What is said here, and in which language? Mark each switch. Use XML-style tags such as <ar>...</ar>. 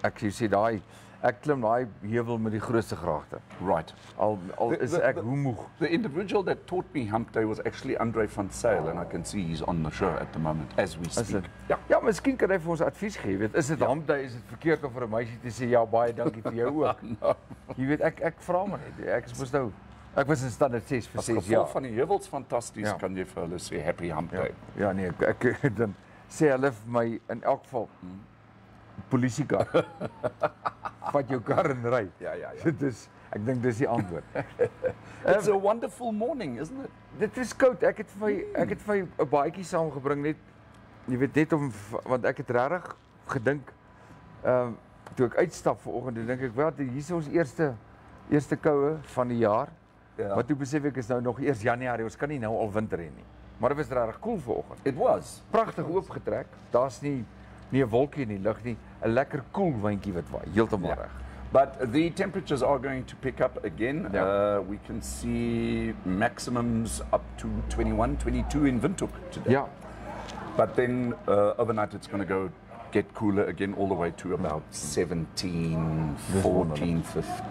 <af>Ek sê ek klim daai heuwel met die grootste graagte.</af> <en>Right.</en> <af>Al is ek hoe moeg.</af> <en>The individual that taught me Hump Day was actually Andre van Sail, and I can see he's on the show at the moment as we speak.</en> <af>Ja, miskien kan hy vir ons advies gee. Weet, is dit Hump Day, is dit verkeerd om vir 'n meisie te sê ja, baie dankie vir jou ook?</af> <en>No.</en> <af>Jy weet, ek vra maar net. Ek was in standaard 6 vir 6 jaar. As gevolg van die heuwels fantasties kan jy vir hulle sê</af> <en>Happy Hump Day.</en> <af>Ja nee, ek dan sê hulle vir my in elk geval polisiekar. Vat jou kar en ry. Ja. Ek dink dis die antwoord.</af> <en>It's a wonderful morning, isn't it?</en> <af>Dit is koud. Ek het vir my 'n baadjie saamgebring net jy weet net om want ek het regtig gedink toe ek uitstap vanoggend, dan dink ek wel hier is ons eerste koue van die jaar. Ja. Maar toe besef ek is nou nog eers Januarie, ons kan nie nou al winter hê nie. Maar dit was regtig koel vanoggend.</af> <en>It was.</en> <af>Pragtig oopgetrek. Daar's nie 'n wolkie in die lug nie. 'n Lekker koel windjie wat waai. Heeltemal reg.</af> <en>But the temperatures are going to pick up again. Yeah. We can see maximums up to 21, 22 in Windhoek today.</en> <af>Ja.</af> <en>But then overnight it's going to get cooler again all the way to about 17, 14, 15.</en>